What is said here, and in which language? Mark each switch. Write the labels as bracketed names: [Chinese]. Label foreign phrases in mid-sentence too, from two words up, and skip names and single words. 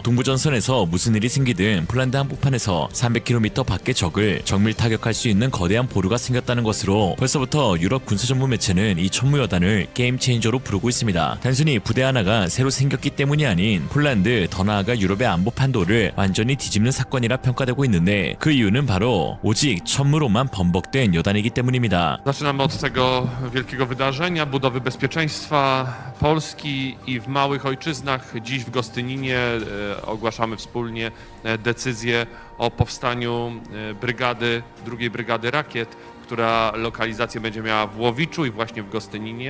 [Korean] 동부전선에서 무슨 일이 생기든 폴란드 한복판에서 300km 밖의 적을 정밀 타격할 수 있는 거대한 보루가 생겼다는 것으로 벌써부터 유럽 군사 전문 매체는 이 천무여단을 게임 체인저로 부르고 있습니다. 단순히 부대 하나가 새로 생겼기 때문이 아닌 폴란드 더 나아가 유럽의 안보 판도를 완전히 뒤집는 사건이라 평가되고 있는데 그 이유는 바로 오직 천무로만 범벅된 여단이기 때문입니다. [Polish] Zaczynamy od tego wielkiego wydarzenia, budowy bezpieczeństwa Polski i w małych ojczyznach. Dziś w Gostyninie ogłaszamy wspólnie decyzję o powstaniu drugiej brygady rakiet, która lokalizację będzie miała w Łowiczu i właśnie w Gostyninie.